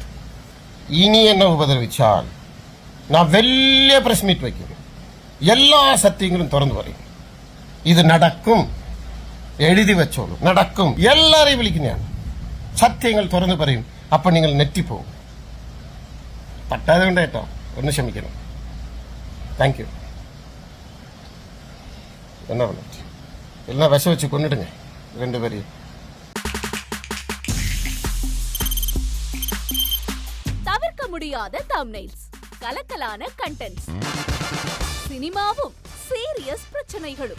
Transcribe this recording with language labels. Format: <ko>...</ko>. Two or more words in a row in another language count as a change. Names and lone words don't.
<ml>ഇനി എന്നെ ഉപദ്രവിച്ചാൽ ഞാൻ വലിയ</ml> <en>press meet</en> <ml>വയ്ക്കും, എല്ലാ സത്യങ്ങളും തുറന്നു പറയും. ഇത് നടക്കും, എഴുതി വെച്ചോളൂ, നടക്കും. എല്ലാവരെയും വിളിക്കും ഞാൻ. സത്യങ്ങൾ തുറന്നു പറയും. അപ്പം നിങ്ങൾ നെറ്റിപ്പോവും. പറ്റാതെ കൊണ്ട് കേട്ടോ, ഒന്ന് ക്ഷമിക്കണം.</ml> <en>thank you.</en> <ta>என்ன பண்ண எல்லாம் விஷம் வச்சு கொண்டுடுங்க 2 பேரையும். தவிர்க்க முடியாத தம்ப்நெயில்ஸ், கலக்கலான கண்டென்ட்ஸ், சினிமாவும் சீரியஸ் பிரச்சனைகளும்,</ta>